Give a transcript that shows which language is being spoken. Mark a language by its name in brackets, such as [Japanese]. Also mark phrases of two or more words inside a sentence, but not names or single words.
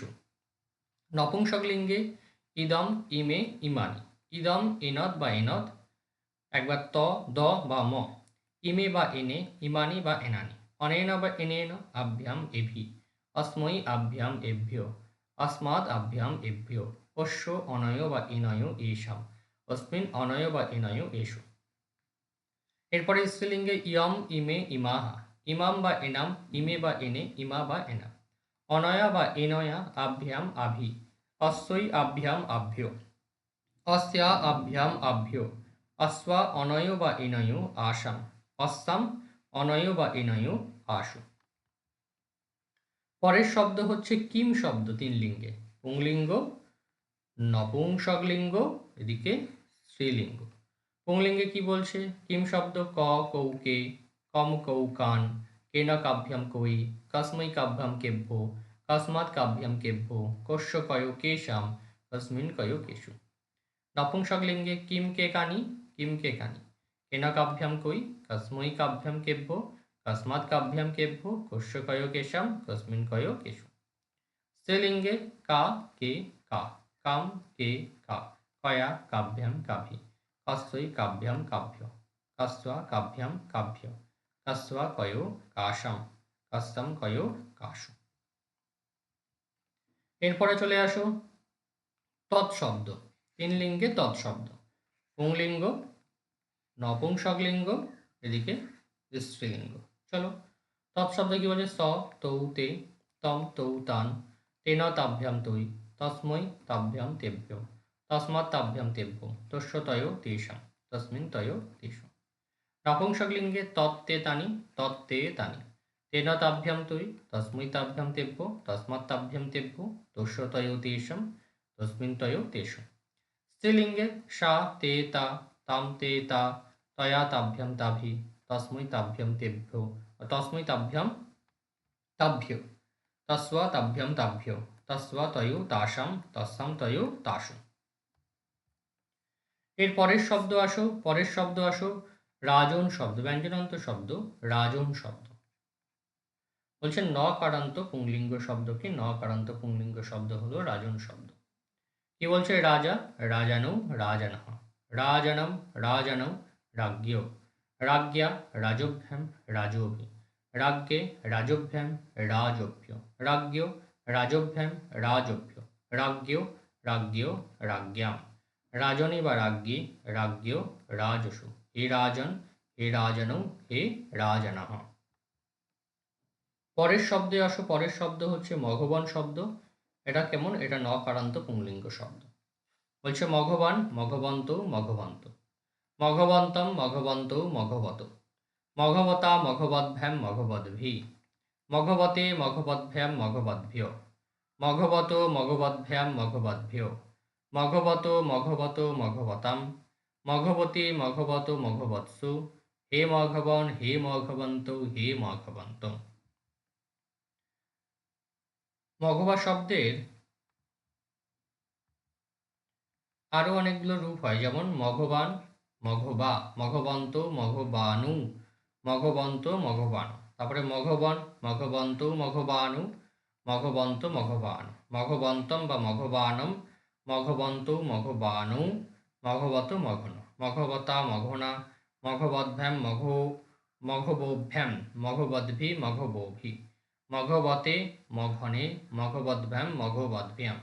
[Sanskrit] নপুংসকলিঙ্গে ইদম ইমে ইমানি, ইদম ইনদ বা ইনদ, একবার দ বা ম, ইমে বা এনে, ইমানি বা এনানি, অনেন বা এনেন আভ্যাম এভি, অস্मै আভ্যাম এভ্যঃ, অস্মাৎ আভ্যাম এভ্যঃ, অস্য অনয় বা ইনয় এষাম, অস্মিন অনয় বা ইনয় এষু। [Bangla] এরপরে স্ত্রীলিঙ্গে [Sanskrit] ইয়ম ইমে ইমাহা, ইমাম বা এনাম, ইমে বা এনে, ইমা বা এনা, অনয়া বা এনয়া আভ্যাম আভি, অস্যই আভ্যাম আভ্য, অস্যা আভ্যাম আভ্য, অস্বা অনয় বা ইনয় আসাম, অস্সাম অনয় বা ইনয় আশু। [Bangla] পরের শব্দ হচ্ছে কিম শব্দ, তিন লিঙ্গে, পুংলিঙ্গ নপুংসকলিঙ্গ এদিকে স্ত্রীলিঙ্গ। পুংলিঙ্গে কি বলছে? [Sanskrit] কিম শব্দ ক কৌকে, কম কৌকান, কেন কাভ্যাম কই, কস্मै কাভ্যাম কেভ্য, কস্মাৎ কাভ্যাম কেভ্য, কস্য কয় কেশাম, কস্মিন কয় কেশু। নপুংসকলিঙ্গে কিম কে কানি, কিম কে কানি, কেন কাভ্যাম কই, কস্मै কাভ্যাম কেভ্য, কস্মাৎ কাভ্যাম কেভ্য, কস্য কয় কেশাম, কস্মিন কয় কেশু। স্ত্রীলিঙ্গে কা কে কা, কাম কে কা, কয়া কাভ্যাম কাভি, কস্যৈ কাভ্যাম কাভ্য, কস্বা কাভ্যাম কাভ্য, কস্বা কয় কাশাম, কস্তাম কয় কাশু। [Bangla] এরপরে চলে আসো তৎশব্দ, তিন লিঙ্গে তৎশব্দ, পুংলিঙ্গ নপুংসকলিঙ্গ এদিকে স্ত্রীলিঙ্গ। চলো তৎশব্দ কি বলে? [Sanskrit] স তৌ তে, তম তৌ তান, তেন তাভ্যাম তৈ, তস্मै তাভ্যাম তেভ্য, তস্মাৎ তাভ্যাম তেভ্য, তস্য তয় তেষাম, তস্মিন তয় তেষু। নপুংসকলিঙ্গে তত্তে তানি, তত্তে তানি, তেন তাভ্যাম তৈ, তস্मै তাভ্যাম তেভ্য, তস্মাৎ তাভ্যাম তেভ্য, তস্য তয় তেষাম, তস্মিন তয় তেষু। স্ত্রীলিঙ্গে সা তে তা, তাম তে তা, তয়া তাভ্যাম তাভি, তস্मै তাভ্যাম তেভ্য, তস্मै তাভ্যাম তাভ্য, তস্বা তাভ্যাম তাভ্য, তস্বা তয় তাসাম, তস্সাম তয় তাসু। [Bangla] এর পরের শব্দ আসো, পরের শব্দ আসো রাজন শব্দ, ব্যঞ্জনান্ত শব্দ রাজন শব্দ। বলছেন নকারান্ত পুংলিঙ্গ শব্দ কি? নকারান্ত পুংলিঙ্গ শব্দ হলো রাজন শব্দ। কি বলছে? [Sanskrit] রাজা রাজানৌ রাজানঃ, রাজানম রাজানৌ রাজ্ঞ, রাজ্ঞা রাজভ্যাম রাজভি, রাজ্ঞে রাজভ্যাম রাজভ্য, রাজ্ঞ রাজভ্যাম রাজভ্য, রাজ্ঞ রাজ্ঞ রাজ্ঞাম, রাজনে বা রাজ্ঞী রাজ্ঞ রাজসু, হে রাজন হে রাজনৌ হে রাজনঃ। [Bangla] পরের শব্দে আসো। পরের শব্দ হচ্ছে মঘবান শব্দ। এটা কেমন? এটা নকারান্ত পুংলিঙ্গ শব্দ। [Sanskrit] বলছে মঘবান মঘবন্ত মঘবন্ত, মঘবন্তম মঘবন্ত মঘবত, মঘবতা মঘবদ্ভ্যাম মঘবদ্ভি, মঘবতে মঘবদ্ভ্যাম মঘবদ্ভ্য, মঘবত মঘবদ্ভ্যাম মঘবদ্ভ্য, মঘবত মঘবত মঘবতাম, মঘবতে মঘবত মঘবৎসু, হে মঘবন হে মঘবন্ত হে মঘবন্ত। [Bangla] মঘবা শব্দের আরও অনেকগুলো রূপ হয়, যেমন [Sanskrit] মঘবান মঘবা, মঘবন্ত মঘবানু, মঘবন্ত মঘবান, তারপরে মঘবন মঘবন্ত মঘবানু, মঘবন্ত মঘবান, মঘবন্তম বা মঘবানম, মঘবন্ত মঘবানু, মঘবত মঘন, মঘবতা মঘনা, মঘবদ্ভ্যাম মঘবোভ্যাম, মঘবদ্ভি মঘবোভি, মঘবতে মঘনে, মঘবদ্ভ্যাম মঘবদ্ভ্যাম,